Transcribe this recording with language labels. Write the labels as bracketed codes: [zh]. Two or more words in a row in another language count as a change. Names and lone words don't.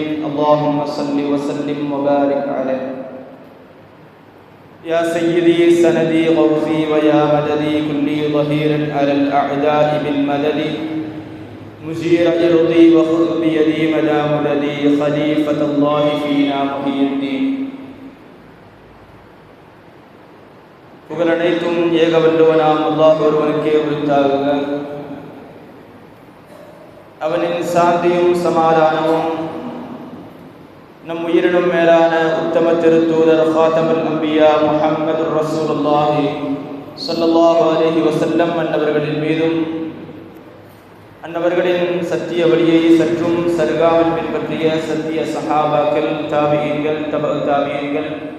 [ar] اللهم صل وسلم وبارك عليه. يا سيدي سندي غوثي ويا مددي كلي ظهير على الأعداء بالمدد. مجير إرضي وخذ بيدي مدى مددي خليفة الله فينا محي الدين. [ta] புகழ் அனைத்தும் ஏக வல்லவனாம் அல்லாஹ் ஒருவனுக்கே உரித்தாகுக. அவனின் சாந்தியும் சமாதானமும் நம் உயிரினும் மேலான உத்தம திருத்தூதர் [ar] خاتم الأنبياء محمد رسول الله صلى الله عليه وسلم [ta] அன்னவர்களின் மீதும், அன்னவர்களின் சத்திய வழியை சற்றும் சருகாமல் பின்பற்றிய சத்திய சஹாபாக்கள், தாபிஈன்கள், தபஉ தாபிஈன்கள்,